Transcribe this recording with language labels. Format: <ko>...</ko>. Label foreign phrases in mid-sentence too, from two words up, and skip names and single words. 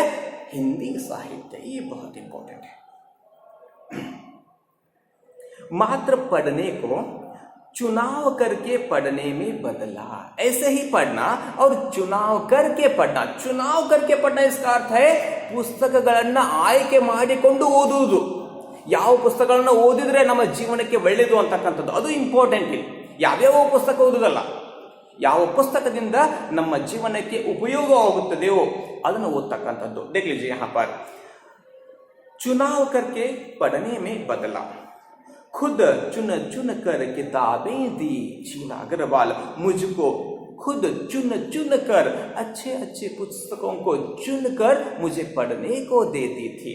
<hi>हिंदी साहित्य। ये बहुत इंपॉर्टेंट है। मात्र पढ़ने को चुनाव करके पढ़ने में बदला। ऐसे ही पढ़ना और चुनाव करके पढ़ना। चुनाव करके पढ़ना इसका अर्थ है</hi> <kn>ಪುಸ್ತಕಗಳನ್ನ ಆಯ್ಕೆ ಮಾಡಿಕೊಂಡು ಓದುವುದು. ಯಾವ ಪುಸ್ತಕಗಳನ್ನು ಓದಿದ್ರೆ ನಮ್ಮ ಜೀವನಕ್ಕೆ ಒಳ್ಳೆಯದು ಅಂತಕ್ಕಂಥದ್ದು ಅದು ಇಂಪಾರ್ಟೆಂಟ್. ಯಾವ್ಯಾವ ಪುಸ್ತಕ ಓದುವುದಲ್ಲ, ಯಾವ ಪುಸ್ತಕದಿಂದ ನಮ್ಮ ಜೀವನಕ್ಕೆ ಉಪಯೋಗವಾಗುತ್ತದೆಯೋ ಅದನ್ನು ಓದ್ತಕ್ಕಂಥದ್ದು.</kn> <hi>देख लीजिए यहाँ पर चुनाव करके पढ़ने में बदला, खुद चुन चुन कर किताबें दी शीला अग्रवाल। मुझको खुद चुन चुन कर अच्छे अच्छे पुस्तकों को चुन कर मुझे पढ़ने को देती थी।</hi>